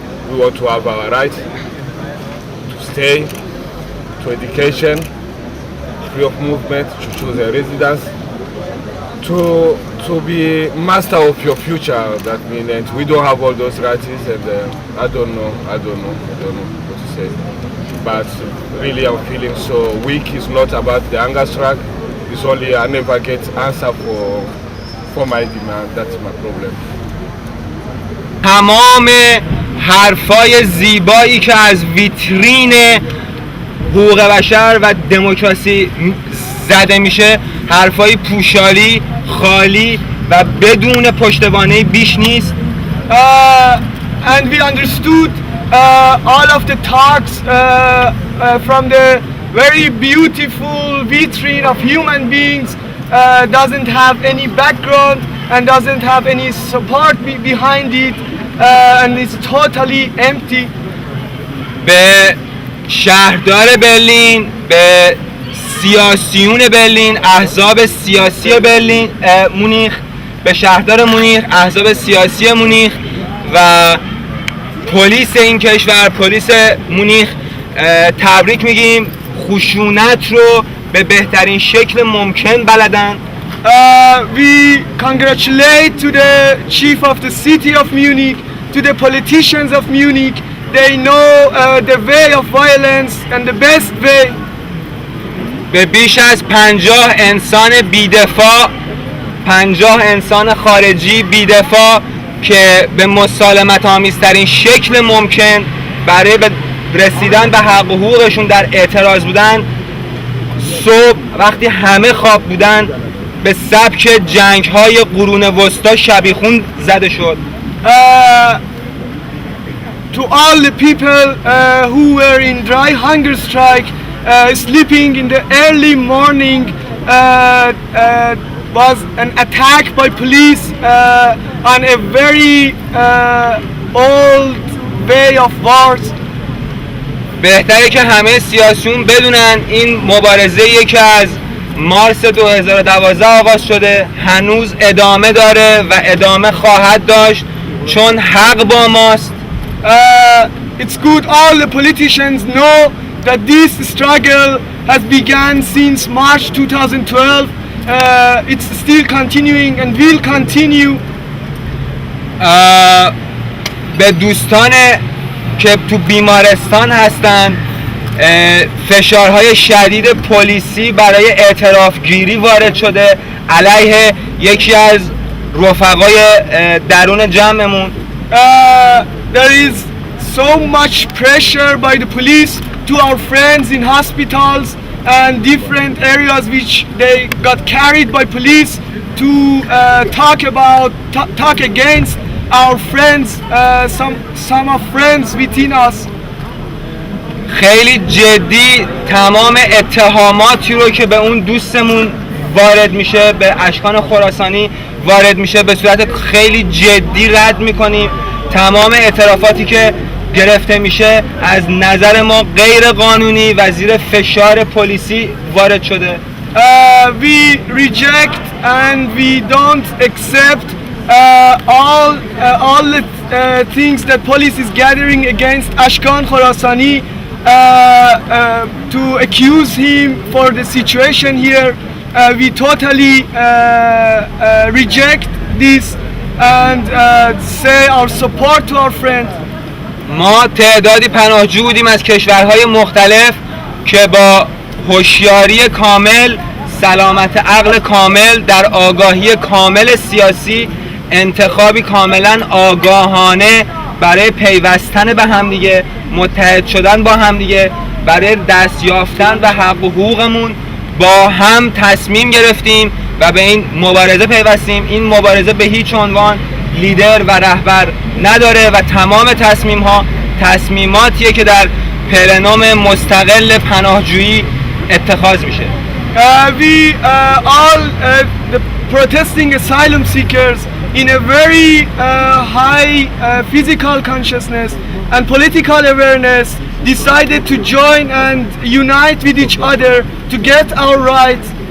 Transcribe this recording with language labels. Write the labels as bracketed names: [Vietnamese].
[English] We want to have our right to stay, to education, free of movement, to choose a residence, to be master of your future. That means, and we don't have all those rights, and I don't know what to say. But really, I'm feeling so weak. It's not about the hunger strike. It's only I never get answer for my demand. That's my problem. [Persian] تمام حرفای زیبایی که از ویترین حقوق بشر و دموکراسی زده میشه حرفای پوشالی، خالی و بدون پشتوانه بیش نیست. [English] And we understood all of the talks from the very beautiful vitrine of human beings doesn't have any background and doesn't have any support behind it, and it's totally empty. [Persian] به شهردار برلین، به سیاسیون برلین، احزاب سیاسی برلین مونیخ، به شهردار مونیخ، احزاب سیاسی مونیخ و پلیس این کشور، پلیس مونیخ تبریک میگیم. خشونت رو به بهترین شکل ممکن بلدن. [English] We congratulate to the chief of the city of Munich, to the politicians of Munich. They know the way of violence and the best way. [Persian] به بیش از 50 انسان بی‌دفاع، 50 انسان خارجی بی‌دفاع که به مسالمت آمیزترین شکل ممکن برای رسیدن به حق و حقوقشون در اعتراض بودن، صبح وقتی همه خواب بودن به سبک جنگ‌های قرون وسطا شبیخون زده شد. [English] To all the people who were in dry hunger strike, sleeping in the early morning, was an attack by police on a very old way of wars. [Persian] بهتره که همه سیاسیون بدونن این مبارزه‌ای که از مارس 2012 آغاز شده هنوز ادامه داره و ادامه خواهد داشت، چون حق با ماست. [English] It's good all the politicians know that this struggle has begun since March 2012. It's still continuing and will continue. [Persian] به دوستان که تو بیمارستان هستن، فشارهای شدید پلیسی برای اعتراف گیری وارد شده علیه یکی از رفقای درون جمعمون. [English] there is so much pressure by the police to our friends in hospitals and different areas which they got carried by police to talk against our friends, some of friends within us. [Persian] خیلی جدی تمام اتهاماتی رو که به اون دوستمون وارد میشه، به اشکان خراسانی وارد میشه، به صورت خیلی جدی رد میکنیم. تمام اعترافاتی که گرفته میشه از نظر ما غیر قانونی و زیر فشار پلیسی وارد شده. [English] We reject and we don't accept all the things that police is gathering against Ashkan Khorasani to accuse him for the situation here. We totally reject this and say our support to our friend. [Persian] ما تعدادی پناهجو بودیم از کشورهای مختلف که با هوشیاری کامل، سلامت عقل کامل، در آگاهی کامل سیاسی، انتخابی کاملا آگاهانه برای پیوستن به همدیگه، متحد شدن با همدیگه، برای دست یافتن به حق و حقوقمون با هم تصمیم گرفتیم و به این مبارزه پیوستیم. این مبارزه به هیچ عنوان لیدر و رهبر نداره و تمام تصمیماتیه که در پلنوم مستقل پناهجویی اتخاذ میشه. [English] We all the protesting asylum seekers in a very high physical consciousness and political awareness decided to join and unite with each other to get our rights.